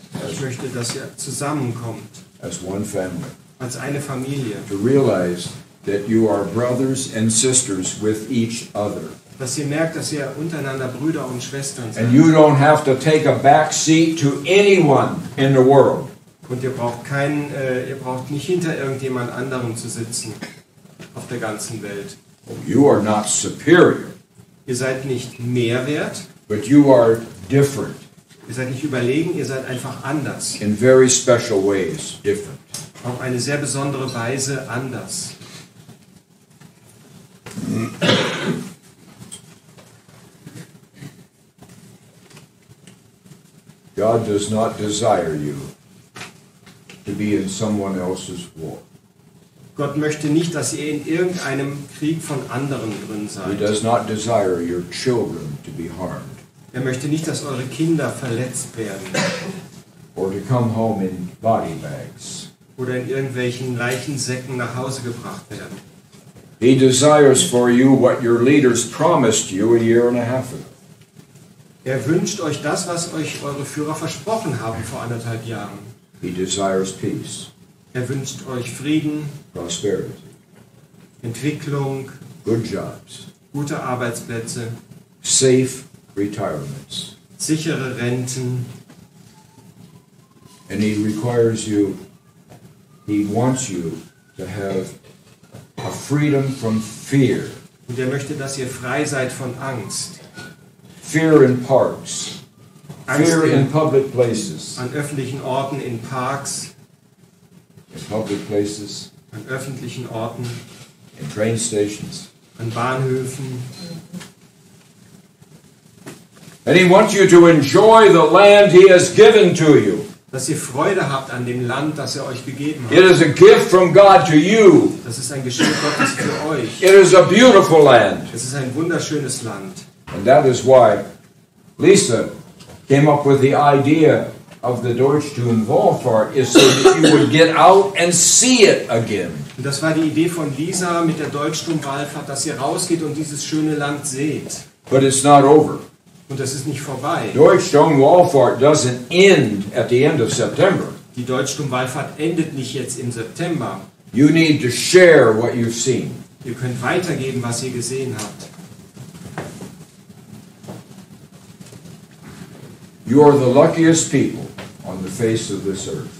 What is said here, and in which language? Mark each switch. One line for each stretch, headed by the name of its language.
German: Ich möchte, dass ihr zusammenkommt
English: as one family.
German: als eine Familie.
English: To realize that you are brothers and sisters with each other.
German: Dass ihr merkt, dass ihr untereinander Brüder und Schwestern seid.
English: And you don't have to take a back seat to anyone in the world.
German: Und ihr braucht nicht hinter irgendjemand anderem zu sitzen auf der ganzen Welt.
English: You are not superior,
German: Ihr seid nicht mehr wert,
English: but you are different
German: ihr seid nicht überlegen, ihr seid einfach anders.
English: in very special ways, different.
German: Auf eine sehr besondere Weise anders.
English: God does not desire you to be in someone else's war.
German: Gott möchte nicht, dass ihr in irgendeinem Krieg von anderen drin
English: He
German: seid.
English: does not desire your children to be harmed
German: Er möchte nicht, dass eure Kinder verletzt werden
English: or to come home in body bags.
German: oder in irgendwelchen Leichensäcken nach Hause gebracht werden.
English: He desires for you what your leaders promised you a year and a half ago.
German: Er wünscht euch das, was euch eure Führer versprochen haben vor 1,5 Jahren.
English: He desires peace,
German: Er wünscht euch Frieden,
English: prosperity,
German: Entwicklung,
English: good jobs,
German: gute Arbeitsplätze,
English: safe retirements.
German: sichere Renten.
English: And he requires you, he wants you to have a freedom from fear.
German: Und er möchte, dass ihr frei seid von Angst.
English: Fear in parks,
German: Angst
English: fear in public places.
German: an öffentlichen Orten, in Parks,
English: In public places,
German: an öffentlichen Orten,
English: in train stations.
German: an Bahnhöfen.
English: And he wants you to enjoy the land he has given to you.
German: Dass ihr Freude habt an dem Land, das er euch gegeben
English: It
German: hat.
English: is a gift from God to you.
German: Das ist ein Geschenk Gottes für euch.
English: It is a beautiful land.
German: Es ist ein wunderschönes Land.
English: And that is why Lisa came up with the idea of the Deutschtum Wallfahrt, is so that you would get out and see it again.
German: Und das war die Idee von Lisa mit der Deutschtum-Wallfahrt, dass ihr rausgeht und dieses schöne Land seht.
English: But it's not over.
German: Und das ist nicht vorbei.
English: Deutschtum Wallfahrt doesn't end at the end of September.
German: Die Deutschtum-Wallfahrt endet nicht jetzt im September.
English: You need to share what you've seen.
German: Ihr könnt weitergeben, was ihr gesehen habt.
English: You are the luckiest people on the face of this earth.